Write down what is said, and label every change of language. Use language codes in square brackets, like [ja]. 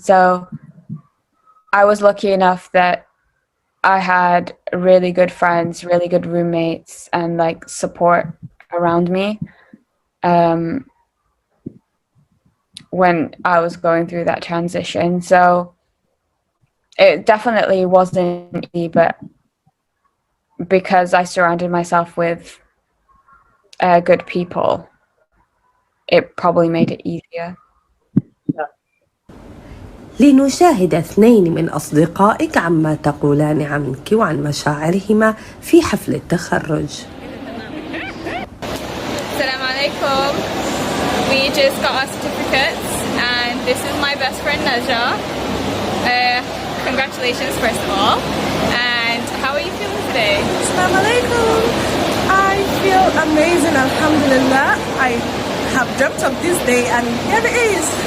[en] So I was lucky enough that I had really good friends, really good roommates, and like support around me when I was going through that transition. So it definitely wasn't easy, but because I surrounded myself with good people, it probably made it easier. [ar] لنشاهد اثنين من أصدقائك عما تقولان عنك وعن مشاعرهما في حفل التخرج. Assalamu alaikum. [en] We just got our certificates, and this is my best friend Najah. Congratulations, first of all. And how are you feeling today? [ar] Assalamu alaikum. [en] I feel amazing, alhamdulillah. I have dreamt of this day, and here it is.